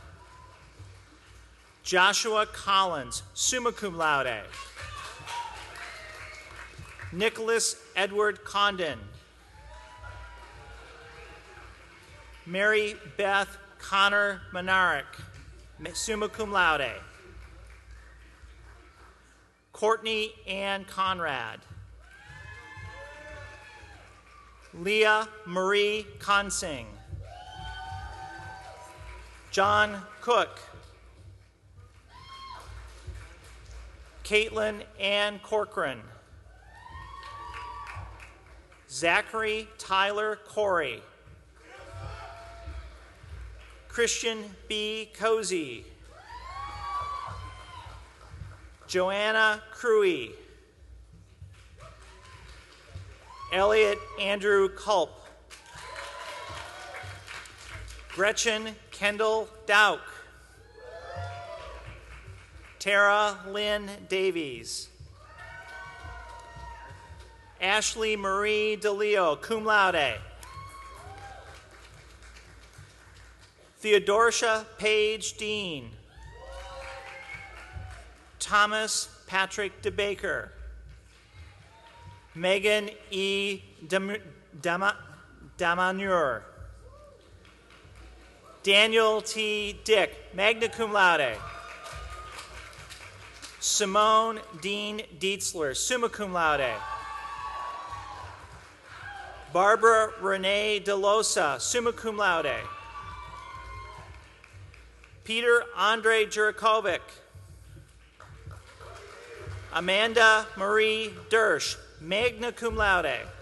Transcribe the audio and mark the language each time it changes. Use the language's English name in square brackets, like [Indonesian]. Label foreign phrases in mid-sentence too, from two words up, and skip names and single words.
[English] Joshua Collins, [Latin] summa cum laude. [English] Nicholas Edward Condon. Mary Beth Connor Monarch, [Latin] summa cum laude. [English] Courtney Ann Conrad. Leah Marie Consing. John Cook. Caitlin Ann Corcoran. Zachary Tyler Corey. Christian B. Cozy. Joanna Cruey. Elliot Andrew Culp. Gretchen Kendall Dauk. Tara Lynn Davies. Ashley Marie DeLeo, [Latin] cum laude. [English] Theodosia Page Dean. Thomas Patrick DeBaker. Megan E. Damanur. Daniel T. Dick, [Latin] magna cum laude. [English] Simone Dean Dietzler, [Latin] summa cum laude. [English] Barbara Renee DeLosa, [Latin] summa cum laude. [English] Peter Andre Jurikovic. Amanda Marie Dersch, [Latin] magna cum laude.